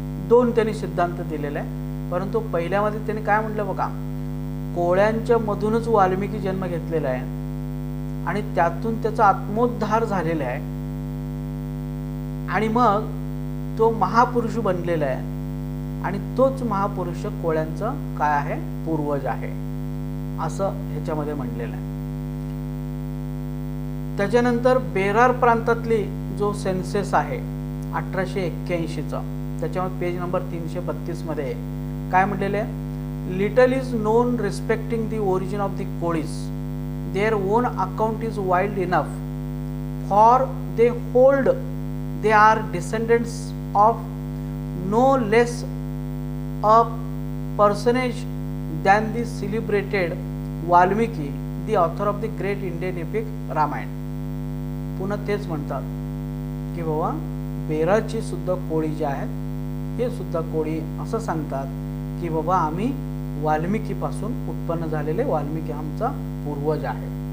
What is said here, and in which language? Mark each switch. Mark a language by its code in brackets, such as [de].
[mr] 2 त्यांनी सिद्धांत दिलेले आहे, परंतु पहिल्यामध्ये त्यांनी काय म्हटलं बघा, कोळ्यांच्या मधूनच वाल्मिकी जन्म घेतलेला आहे आणि त्यातून त्याचा आत्मोद्धार झालेला आहे आणि मग तो महापुरुष बनलेला आहे आणि तोच महापुरुष कोळ्यांचा काय आहे, पूर्वज आहे असं ह्याच्यामध्ये म्हटलेलं आहे. त्याच्यानंतर बेरार प्रांतातली जो सेन्सेस आहे 1881चा त्याच्यामध्ये पेज नंबर 332 मध्ये काय म्हटलेले आहे, [en] Little is known respecting the origin of the Kolis. Their own account is wild enough for they hold they are descendants of no less a personage than the celebrated Valmiki the author of the great Indian epic Ramayana. [mr] पुन्हा तेच म्हणतात की बाबा बेराची सुद्धा कोळी जे आहेत हे सुद्धा कोळी असं सांगतात की बाबा आम्ही वाल्मिकीपासून उत्पन्न झालेले वाल्मिकी आमचा पूर्वज आहे.